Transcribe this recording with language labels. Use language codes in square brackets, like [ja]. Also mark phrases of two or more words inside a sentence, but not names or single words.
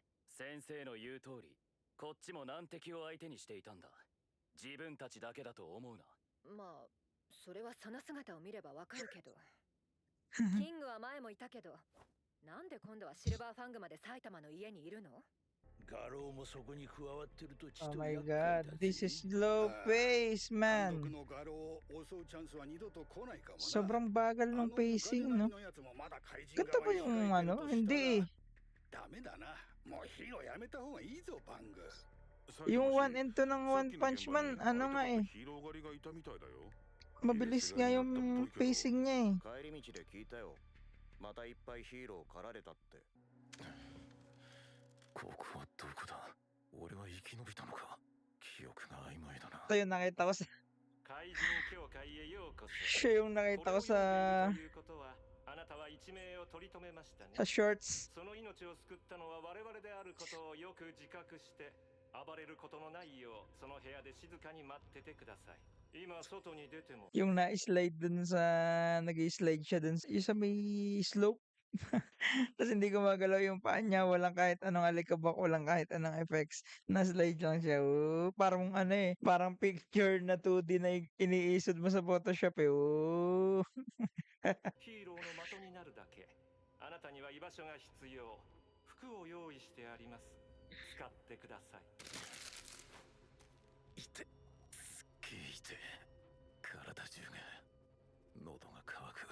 [ja] 先生の言う通り、こっちも難敵を相手にしていたんだ。自分たちだけだと思うな。まあそれはその姿を見ればわかるけど。キングは前もいたけど、なんで今度はシルバーファングまで埼玉の家にいるの？ガローもそこに加わってるとち [en] Oh [ja] と [en] my [ja] 厄介だ [en] god, [ja] ぜ。 [en] this is slow pace, [ja] 単 [en] man. [ja] 独のガロを襲うチャンスは二度と来ないかもな。 [tl] Sobrang bagal [ja] あの [tl] ng pacing, [ja] ムカデ並 [tl] no? [ja] みのやつもまだ怪人 [tl] Ganda ba [ja] 側に [tl] yung [ja] 控えてる [tl] ano? [ja] としたら [tl] Hindi eh. [ja] ダメだな。もうヒーローやめた方がいいぞ、バング。 [tl] Yung 1 and 2 ng One Punch Man, ano nga eh. [ja] ヒーロー狩りがいたみたいだよ。 [tl] Mabilis nga yung pacing niya eh. [ja] 帰り道で聞いたよ。またいっぱいヒーロー狩られたって。ここはどこだ？俺は生き延びたのか？記憶が曖昧だな。 [tl] Ito yung nakita ko sa... [ja] 怪人協会へようこそ。 [tl] Siya yung nakita ko sa... [ja] これを読んでいるということは、あなたは一命を取り留めましたね。 [tl] sa shorts. [ja] その命を救ったのは我々であることをよく自覚して暴れることのないようその部屋で静かに待っててください。今外に出ても [tl] Yung na-slide dun sa... Nag-slide siya dun yung sa may slope. Tapos hindi gumagalaw yung paa niya. Walang kahit anong alikabok. Walang kahit anong effects. Na-slide lang siya. Oh, parang ano eh. Parang picture na 2D na iniisod mo sa Photoshop eh. Oh. [ja] ヒーローの的になるだけ。あなたには居場所が必要。服を用意してあります。使ってください。痛て、すっげえ痛て。体中が、喉が渇く。